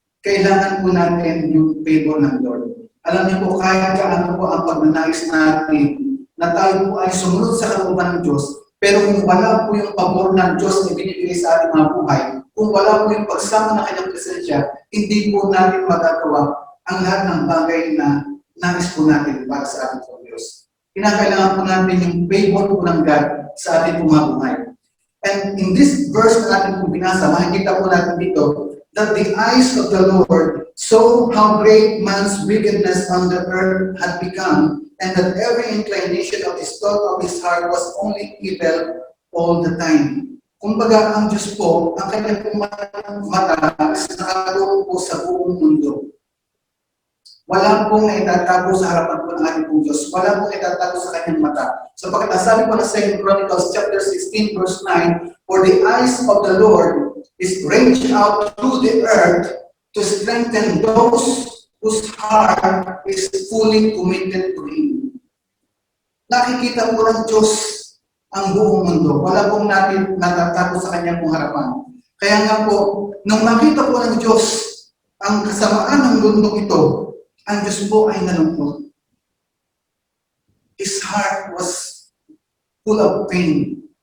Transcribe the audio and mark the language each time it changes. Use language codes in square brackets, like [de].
[tl] Kailangan po natin yung favor ng Lord. Alam niyo po, kahit kaano po ang pagnanais natin na tayo po ay sumunod sa kalooban ng Diyos, pero kung wala po yung pabor ng Diyos na binibigay sa ating mga buhay, kung wala po yung pagsama ng kanyang presensya, hindi po natin magagawa ang lahat ng bagay na nais po natin para sa ating po Diyos. Kinakailangan po natin yung favor po ng God sa ating buhay. [en] And in this verse [tl] na ating po binasa, makikita po natin dito [en] that the eyes of the Lord saw how great man's wickedness on the earth had become, and that every inclination of his thought of his heart was only evil all the time. [tl] Kumbaga, ang Diyos po, ang kanyang mata is nakatuon po sa buong mundo. Wala pong naitatago sa harapan po ng ating pong Diyos. Wala pong naitatago sa kanyang mata. Sapagkat nasabi po na [en] 2 Chronicles chapter 16 verse 9, for the eyes of the Lord is ranged out through the earth to strengthen those whose heart is fully committed to Him. [tl] Nakikita po ng Diyos ang buong mundo. Wala pong natin natatago sa kanyang pong harapan. Kaya nga po, nung makita po ng Diyos ang kasamaan ng mundo ito, ang Diyos po ay nalungkot. [en] His heart was full of pain.